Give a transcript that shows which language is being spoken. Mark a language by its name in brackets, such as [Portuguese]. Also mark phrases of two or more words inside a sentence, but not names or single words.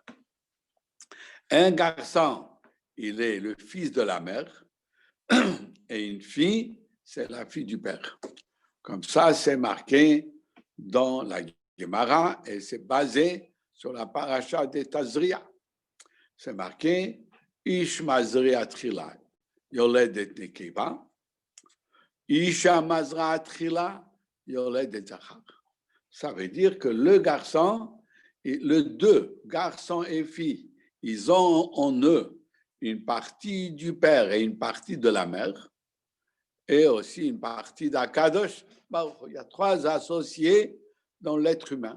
[French] Un garçon, il est le fils de la mère, et une fille, c'est la fille du père. Comme ça, c'est marqué dans la Gemara et c'est basé sur la paracha de Tazria. C'est marqué [Hebrew] איש מזריע תחילה יולדת נקבה. אשה מזרעת תחילה יולדת זכר. [French] Ça veut dire que le garçon, les deux, garçon et fille, ils ont en eux une partie du père et une partie de la mère, et aussi une partie d'Akadosh. Il y a trois associés dans l'être humain.